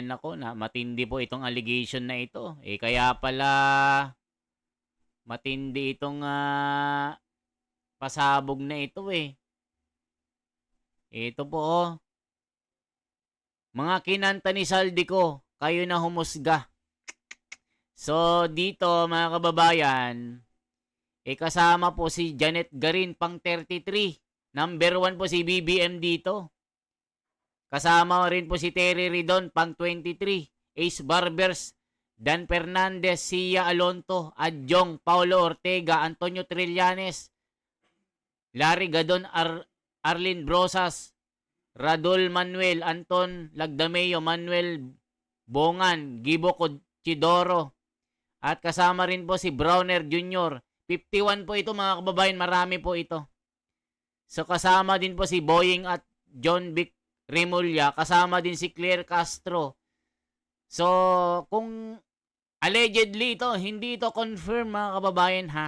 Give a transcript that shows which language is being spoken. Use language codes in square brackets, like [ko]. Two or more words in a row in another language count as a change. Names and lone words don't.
[tl] Nako, na matindi po itong allegation na ito. Kaya pala matindi itong pasabog na ito Ito po mga kinanta ni Saldico, kayo na humusga. So dito mga kababayan, kasama po si Janet Garin pang 33. Number 1 po si BBM dito. Kasama rin po si Terry Ridon pang 23. Ace Barbers, Dan Fernandez, Sia Alonto, Adjong, Paulo Ortega, Antonio Trillanes, Larry Gadon, Arlene Brosas, Radul Manuel, Anton Lagdameo, Manuel Bongan, Gibo Chidoro, at kasama rin po si Browner Jr. 51 po ito mga kababayan, marami po ito. So kasama din po si Boying at John Vic Remulla, kasama din si Claire Castro. So kung allegedly ito, hindi ito confirm mga kababayan ha.